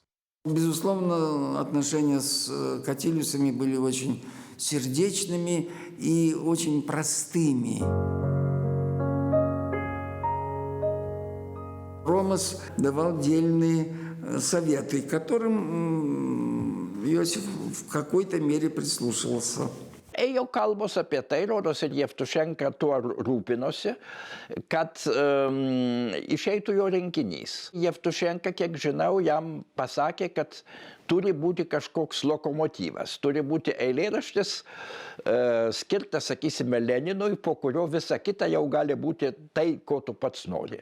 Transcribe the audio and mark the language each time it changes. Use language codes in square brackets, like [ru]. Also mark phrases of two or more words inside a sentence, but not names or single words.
[ru] Безусловно, отношения с Катилюсами были очень сердечными и очень простыми. Ромас давал дельные советы, к которым Иосиф в какой-то мере прислушивался. [lt] Ėjo kalbos apie tai, rodos, ir Jevtušenka tuo rūpinosi, kad išeitų jo rinkinys. Jevtušenka, kiek žinau, jam pasakė, kad turi būti kažkoks lokomotyvas, turi būti eilėraštis skirtas, sakysime, Leninui, po kurio visa kita jau gali būti tai, ko tu pats nori.